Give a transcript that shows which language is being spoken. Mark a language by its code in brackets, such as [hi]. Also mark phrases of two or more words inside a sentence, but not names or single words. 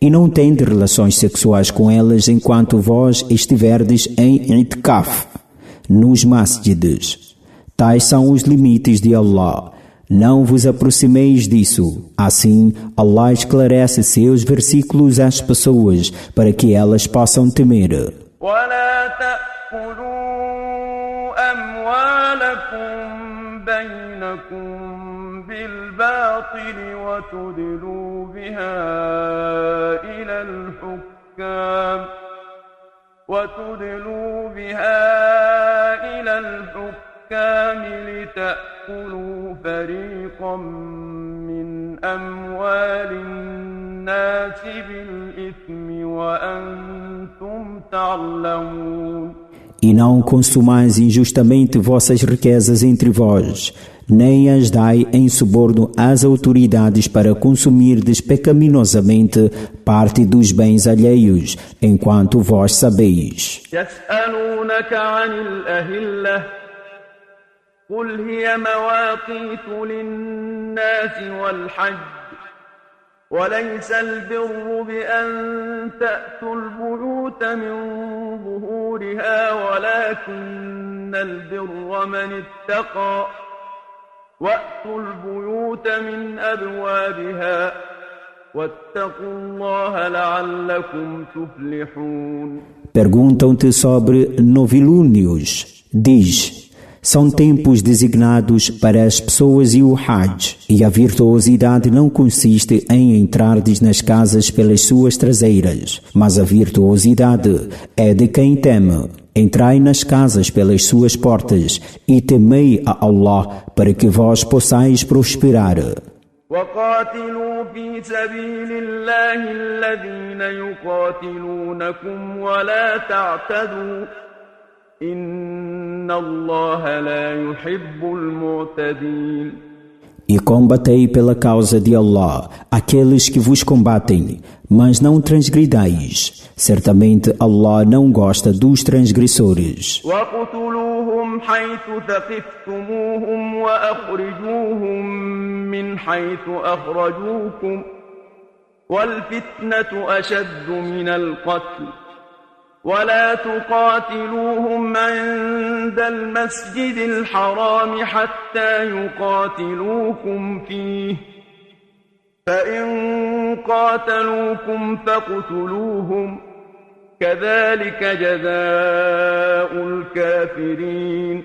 [pt] e não tende relações sexuais com elas enquanto vós estiverdes em itikaf, nos masjides. Tais são os limites de Allah. Não vos aproximeis disso. Assim, Allah esclarece seus versículos às pessoas para que elas possam temer. [ar] ولا تأكلوا أموالكم بينكم بالباطل وتدلوا بها إلى الحكام لتأكلوا فريقا من أموال الناس بالإثم وأنتم تعلمون. [pt] E não consumais injustamente vossas riquezas entre vós, nem as dai em suborno às autoridades para consumirdes pecaminosamente parte dos bens alheios, enquanto vós sabeis. [ar] يسألونك عن الأهلة قل هي مواقيت للناس والحج وليس البر بأن تأتوا البيوت من ظهورها ولكن البر من اتقى وأتوا البيوت من أبوابها واتقوا الله لعلكم تفلحون. [pt] Perguntam-te sobre novilúnios. Diz: são tempos designados para as pessoas e o Hajj, e a virtuosidade não consiste em entrardes nas casas pelas suas traseiras, mas a virtuosidade é de quem teme. Entrai nas casas pelas suas portas e temei a Allah para que vós possais prosperar. [ar] وقاتلوا في سبيل الله الذين يقاتلونكم ولا تعتدوا إن الله لا يحب المعتدين. [pt] E combatei pela causa de Allah aqueles que vos combatem, mas não transgridais. Certamente Allah não gosta dos transgressores. [ar] وَاقْتُلُوهُمْ حَيْثُ ثَقِفْتُمُوهُمْ وَأَخْرِجُوهُمْ مِنْ حَيْثُ أَخْرَجُوكُمْ وَالْفِتْنَةُ أَشَدُّ مِنَ الْقَتْلِ ولا تقاتلوهم عند المسجد الحرام حتى يقاتلوكم فيه فإن قاتلوكم فاقتلوهم كذلك جزاء الكافرين.